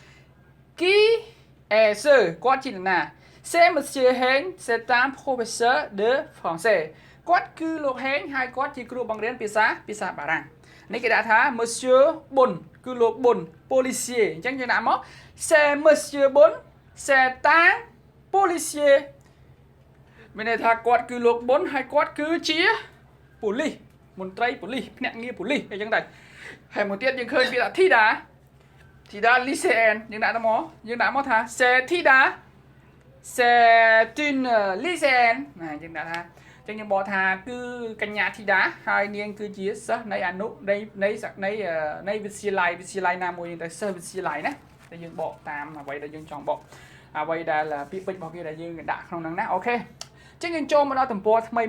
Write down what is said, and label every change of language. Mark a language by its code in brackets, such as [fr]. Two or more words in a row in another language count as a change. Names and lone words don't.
[fr] Qui est ce [km] គាត់ជាណា [fr] C'est monsieur Heng c'est un professeur de français [km] គាត់គឺលោកហេងហើយ គាត់ជាគ្រូបង្រៀនភាសាបារាំងនេះគេដាក់ថា Monsieur Bun គឺលោក Bun policier អញ្ចឹងយើងដាក់មក [fr] C'est monsieur Bun c'est un policier [km] មានន័យថាគាត់គឺលោក Bun ហើយគាត់គឺជាប៉ូលីសមន្ត្រីប៉ូលីសភ្នាក់ងារប៉ូលីសអីចឹងដែរហើយមួយទៀតយើងឃើញពាក្យថា Thida lycéenne យើងដាក់មកថា C'est Thida [fr] c'est une lycéenne [km] ណាយើងដាក់ថាចឹងយើងបកថាគឺកញ្ញាធីតាហើយនាងគឺជាសិស្សនៃអនុនៃវិទ្យាល័យណាមួយទៅសិស្សវិទ្យាល័យណាតែយើងបកតាមអ្វីដែលយើងចង់បកអ្វីដែលពាក្យពេចន៍របស់គេដែលយើងដាក់ក្នុងហ្នឹងណាអូខេចឹងយើងចូលមកដល់ទំព័រថ្មី